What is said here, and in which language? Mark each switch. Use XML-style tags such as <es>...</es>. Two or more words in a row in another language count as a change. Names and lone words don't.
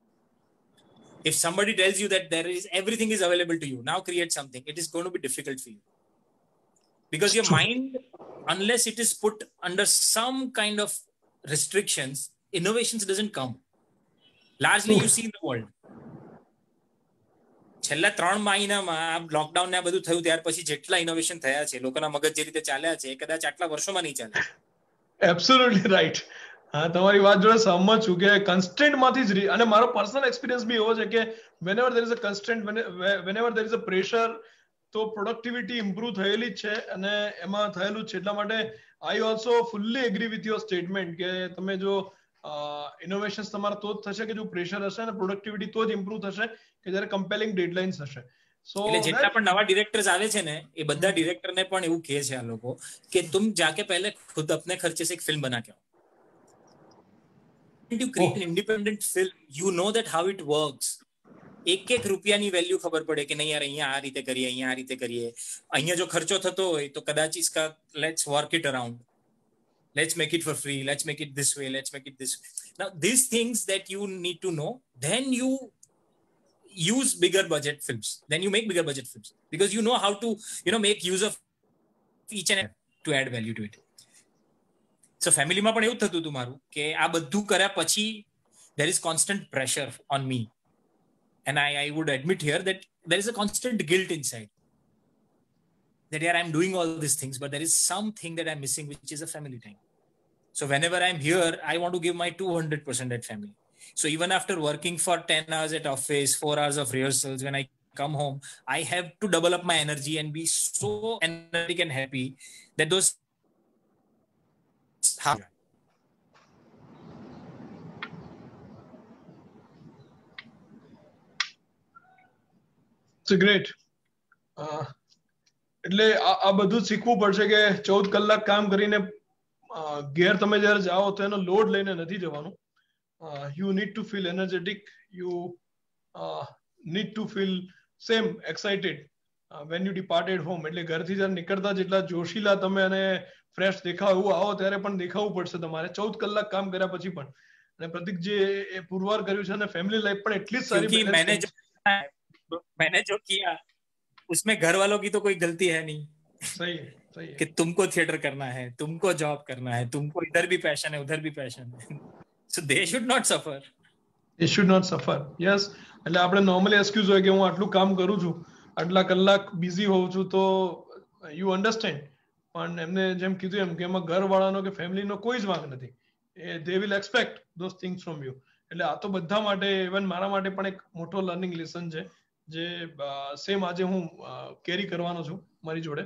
<en>If somebody tells you that everything is available to you, now create something, it is going to be difficult for you. Because your mind, unless it is put under some kind of restrictions, innovations doesn't come. Largely you see in the world.</en> <gu>છેલ્લા 3 મહિનામાં આ લોકડાઉન ને આ બધું થયું ત્યાર પછી જેટલા ઇનોવેશન થયા છે, લોકોના મગજ જે રીતે ચાલ્યા છે, કદાચ આટલા વર્ષોમાં નહીં ચાલે.</gu> <en>absolutely right.</en> <gu>હા, તમારી વાત જોડે સહમત છું કે કન્સ્ટ્રેન્ટમાંથી જ અને મારો પર્સનલ એક્સપિરિયન્સ બી એવો છે કે</gu> <en>whenever there is a constraint, whenever there is a pressure,</en> <gu>તો</gu> <en>productivity improve</en> <gu>થયેલી જ છે અને એમાં થયેલું જ છે. એટલા માટે</gu> <en>I also fully agree with your statement</en> <gu>કે તમે જો ઇનોવેશન્સ તમારા તો જ થશે કે જો પ્રેશર હશે અને પ્રોડક્ટિવિટી તો જ ઇમ્પ્રુવ થશે કે જ્યારે</gu> <en>compelling deadlines</en> <gu>હશે. સો એટલે જેટલા પણ નવા ડિરેક્ટર્સ આવે છે ને એ બધા ડિરેક્ટરને પણ એવું કહે છે આ લોકો કે</gu> <hi>तुम जाके पहले खुद अपने खर्चे से एक फिल्म बना के आओ.</hi> <en>When you create an independent film, you know that how it works.</en> <gu>એક રૂપિયાની વેલ્યુ ખબર પડે કે નહીં યાર અહીંયા આ રીતે કરીએ, અહીંયા આ રીતે કરીએ, અહીંયા જો ખર્ચો થતો હોય તો કદાચ इसका</gu> <en>let's work it around. Let's make it for free. Let's make it this way. Let's make it this way. Now, these things that you need to know, then you use bigger budget films. Then you make bigger budget films because you know how to, make use of each and every to add value to it.</en> <gu>So, family માં પણ એવું થતું હતું મારું કે આ બધું કર્યા પછી</gu> <en>there is constant pressure on me. And I would admit here that there is a constant guilt inside. That I'm doing all these things, but there is something that I'm missing, which is a family time. So whenever I'm here, I want to give my 200% at family. So even after working for 10 hours at office, 4 hours of rehearsals, when I come home, I have to double up my energy and be so energetic and happy that those It's great.</en> <gu>એટલે આ બધું શીખવું પડશે કે 14 કલાક કામ કરીને ઘેર તમે જ્યારે જાઓ તો એનો લોડ લઈને નથી જવાનું.</gu> <en>you need to feel energetic, you need to feel same excited when you departed home.</en> <gu>એટલે ઘરથી જ્યારે નીકળતા જેટલા જોશીલા તમે અને ફ્રેશ દેખાવ એવું આવો ત્યારે પણ દેખાવું પડશે તમારે 14 કલાક કામ કર્યા પછી પણ. અને પ્રતિક જે એ પુરવાર કર્યું છે અને ફેમિલી લાઈફ પણ એટલી જ સારી</gu> <hi>क्योंकि मैंने जो किया उसमें घर वालों की तो कोई गलती है नहीं.</hi> <gu>સહી સહી</gu> <hi>कि तुमको थिएटर करना है, तुमको जॉब करना है, तुमको इधर भी पैशन है, उधर भी पैशन है.</hi> <en>So they should not suffer. They should not suffer. Yes.</en> <gu>એટલે આપણે નોર્મલી એક્સક્યુઝ હોય કે હું આટલું કામ કરું છું, આટલા કલાક બિઝી હોઉં છું, તો</gu> <en>you understand.</en> <gu>પણ એમને જેમ કીધું એમ કે એમાં ઘરવાળાનો કે ફેમિલીનો કોઈ જ વાંક નથી.</gu> <en>they will expect those things from you.</en> <gu>એટલે આ તો બધા માટે, ઇવન મારા માટે પણ એક મોટો લર્નિંગ લેસન છે, જે સેમ આજે હું કેરી કરવાનો છું મારી જોડે.</gu>